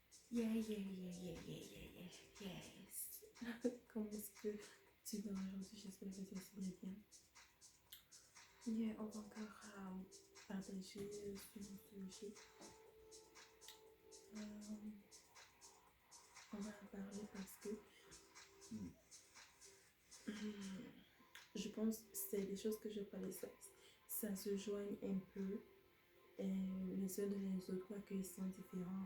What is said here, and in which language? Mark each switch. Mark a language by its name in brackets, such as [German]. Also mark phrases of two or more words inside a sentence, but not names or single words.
[French] Yeah, yeah, yeah, yeah, yeah, yeah, yeah, yes. Comment est-ce que tu vas aujourd'hui? J'espère que tu vas bien. Yeah, on va encore partager sur le sujet. On va en parler parce que je pense que c'est des choses que je parlais, ça se joigne un peu les uns de les autres, quoi qu'ils sont différents.